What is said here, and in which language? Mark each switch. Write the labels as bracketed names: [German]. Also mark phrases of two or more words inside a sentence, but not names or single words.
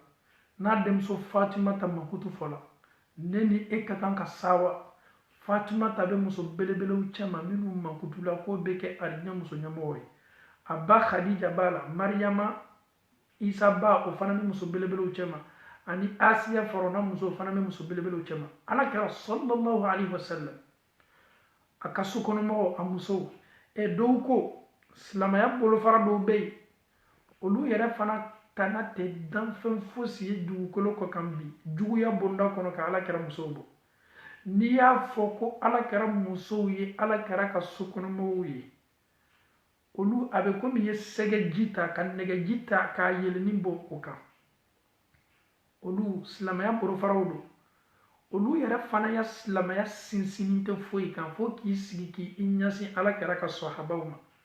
[Bambara] n'a denmuso fatumata makutu fɔla ne ni e ka kan ka sawa fatumata bɛ muso belebelew cɛma minnu makutula k'o bɛ kɛ ariɲɛ muso ɲɛmɔgɔ ye a ba khadija b'a la mariyama isa ba o fana bɛ muso belebelew cɛma ani Asiya farona muso fana me muso belebele cɛma alakira [Arabic] صلى الله عليه وسلم [Bambara] a ka sokɔnɔmɔgɔw a musow dɔw ko silamɛya bolofara dɔw bɛ yen olu yɛrɛ fana tana tɛ danfɛn fosi ye dugukolo kɔ kan bi juguya bonda kɔnɔ ka alakira musow bɔ n'i y'a fɔ ko alakira musow ye alakira ka sokɔnɔmɔgɔw ye olu a bɛ komi i ye sɛgɛji ta ka nɛgɛji ta k'a yɛlɛnni bɔ o kan olu silamɛya bolofaraw don olu yɛrɛ fana ya silamɛya sinsinni tɛ foyi kan fo k'i sigi k'i ɲɛsin alakira ka sahabaw ma